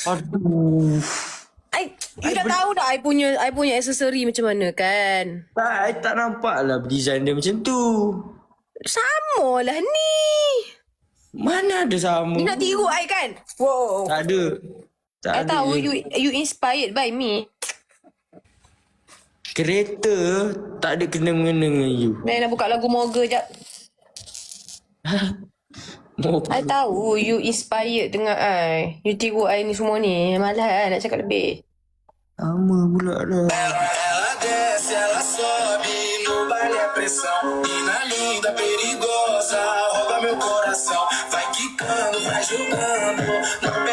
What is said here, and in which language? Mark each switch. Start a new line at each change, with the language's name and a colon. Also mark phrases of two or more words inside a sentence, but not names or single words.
Malay: Aduh. You dah tahu dah I punya aksesori macam mana kan? Tak, I tak nampak lah design dia macam tu. Sama lah ni. Mana ada sama? You nak tiru I kan? Wow. Tak ada. I tahu you
English: inspired by me.
Malay: Kereta tak ada kena-mengena dengan you. Nak buka lagu Moga jap. I tahu you inspired dengan I. You tiru I ni semua ni. Malah nak cakap lebih. Sama pula dah.
Portuguese: Ela desce, ela sobe, no baile é pressão. Mina linda, perigosa, rouba meu coração. Vai quicando, vai jogando.